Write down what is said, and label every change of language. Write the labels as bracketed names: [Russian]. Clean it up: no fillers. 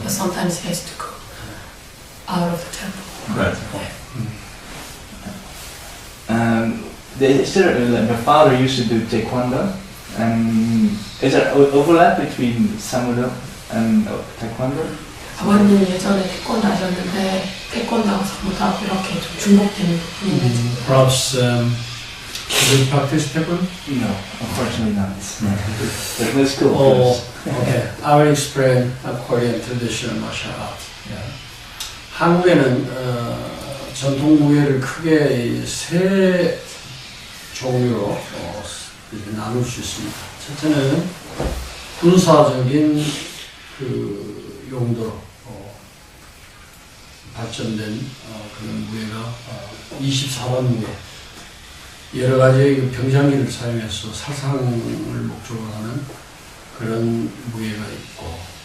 [English] But sometimes he has to go out of the temple. Right. My father used to do taekwondo, and is there overlap between sonmudo and taekwondo? [Korean] 아버님 예전에 태권도 하셨는데 태권도하고 sonmudo하고 이렇게 좀 중복되는 부분이 있는지. [English] Perhaps you practice taekwondo? No, unfortunately not. There's no school. Okay. I will explain Korean traditional martial arts. [Korean] 한국에는 전통 무예를 크게 세 종류로 나눌 수 있습니다. 첫째는 군사적인 그 용도로 발전된 그런 무예가 24번 무예, 여러 가지의 병장기를 사용해서 사상을 목적으로 하는 그런 무예가 있고,